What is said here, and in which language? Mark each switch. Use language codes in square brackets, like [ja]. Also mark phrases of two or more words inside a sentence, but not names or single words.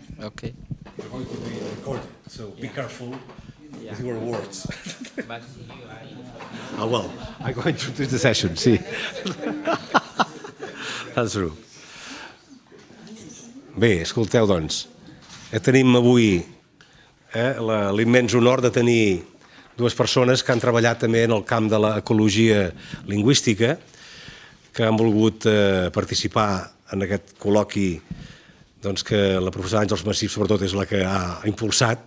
[en] Okay. We're going to be recorded, so be careful with your words. Well, I'm going to introduce the session, see? That's true. [ca] Bé, escolteu, doncs, tenim avui l'immens honor de tenir dues persones que han treballat també en el camp de l'ecologia lingüística, que han volgut participar en aquest col·loqui doncs, que la professora Àngels Massip sobretot és la que ha impulsat.